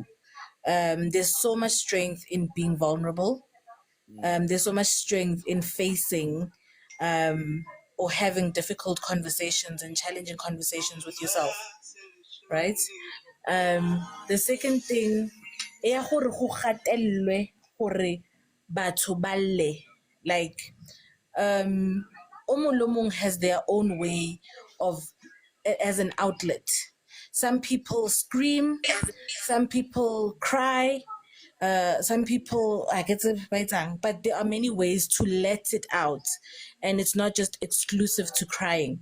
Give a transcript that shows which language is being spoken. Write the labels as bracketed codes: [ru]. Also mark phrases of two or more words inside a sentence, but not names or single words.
[en] There's so much strength in being vulnerable. There's so much strength in facing or having difficult conversations and challenging conversations with yourself, right? The second thing, [tn] ya gore go gatelelwe gore batho ba lle, [en] like [tn] o mong le mong [en] has their own way of as an outlet. Some people scream, some people cry, some people I get it right, but there are many ways to let it out, and it's not just exclusive to crying.